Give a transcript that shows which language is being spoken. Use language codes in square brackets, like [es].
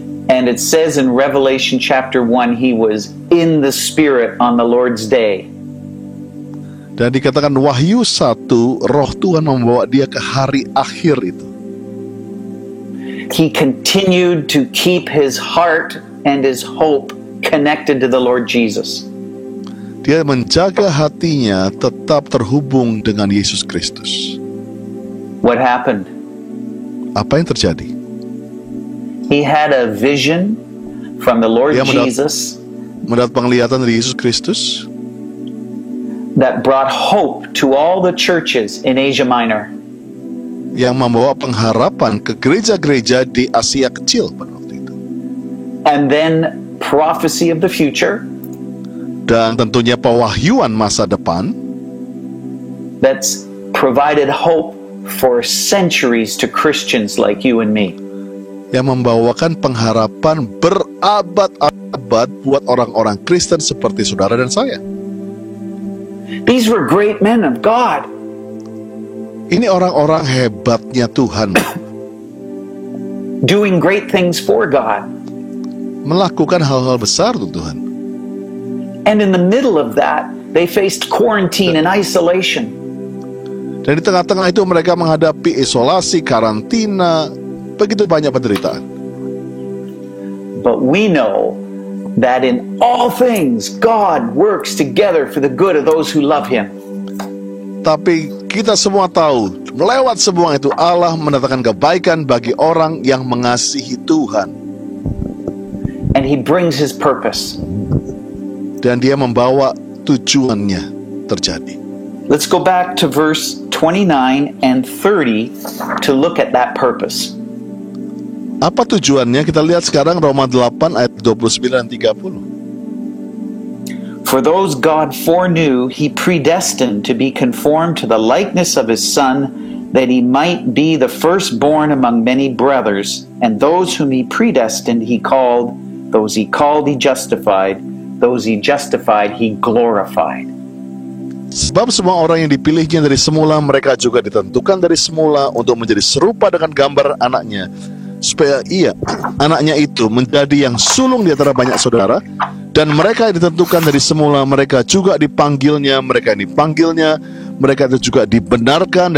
[en] And it says in Revelation chapter 1, he was in the Spirit on the Lord's day. [id] Dan dikatakan Wahyu 1, Roh Tuhan membawa dia ke hari akhir itu. [en] He continued to keep his heart and his hope connected to the Lord Jesus. [id] Dia menjaga hatinya tetap terhubung dengan Yesus Kristus. [en] What happened? [id] Apa yang terjadi? [en] He had a vision from the Lord [id] Dia mendapat- [en] Jesus [id] mendapat penglihatan dari Yesus Kristus [en] that brought hope to all the churches in Asia Minor. [id] yang membawa pengharapan ke gereja-gereja di Asia Kecil pada waktu itu. [en] And then prophecy of the future [id] Dan tentunya pewahyuan masa depan [en] that's provided hope for centuries to Christians like you and me. [id] yang membawakan pengharapan berabad-abad buat orang-orang Kristen seperti saudara dan saya. [en] These were great men of God. [id] Ini orang-orang hebatnya Tuhan, [en] Doing great things for God. [id] melakukan hal-hal besar untuk Tuhan. [en] And in the middle of that, they faced quarantine and isolation. [id] Dan di tengah-tengah itu mereka menghadapi isolasi, karantina, begitu banyak penderitaan. [en] But we know that in all things, God works together for the good of those who love Him. [id] Tapi kita semua tahu, melewat semua itu Allah mendatangkan kebaikan bagi orang yang mengasihi Tuhan. [en] And He brings His purpose. [id] Dan Dia membawa tujuannya terjadi. [en] Let's go back to verse 29 and 30 to look at that purpose. [id] Apa tujuannya? Kita lihat sekarang Roma 8 ayat 29 dan 30. [en] For those God foreknew, He predestined to be conformed to the likeness of His Son, that He might be the firstborn among many brothers. And those whom He predestined, He called. Those He called, He justified. Those He justified, He glorified. [id] Sebab semua orang yang dipilihnya dari semula, mereka juga ditentukan dari semula untuk menjadi serupa dengan gambar anaknya, supaya anaknya itu menjadi yang sulung di antara banyak saudara. Dan mereka yang ditentukan dari semula, mereka juga dipanggilnya. Mereka yang dipanggilnya, mereka itu juga dibenarkan.